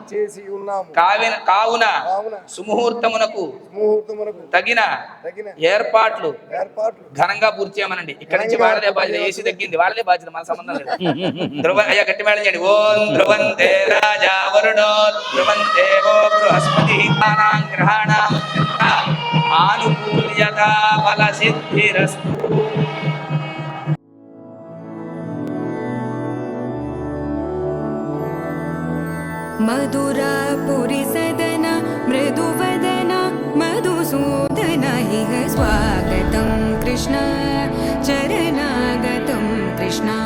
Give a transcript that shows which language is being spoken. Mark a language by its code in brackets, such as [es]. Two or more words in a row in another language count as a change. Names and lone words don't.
[te] కావున సుముహూర్తమునకు తగిన ఏర్పాట్లు ఘనంగా పూర్తి చేయమనండి. ఇక్కడి నుంచి వాళ్ళదే బాధ్యత, ఏసీ తగ్గింది వాళ్ళదే బాధ్యత, మన సంబంధం లేదు. ధ్రువ అయ్యా గట్టి మేళం చేయండి. [sa] ఓం ధ్రువంతే రాజా వరుణో ధ్రువంతే ఓ బృహస్పతి గ్రహాణం ఆనుకూల్యతా ఫల సిద్ధిరస్తు. मधुरापुरी सदन मृदुवदन मधुसूदन इह स्वागतं कृष्ण चरणागतं कृष्ण.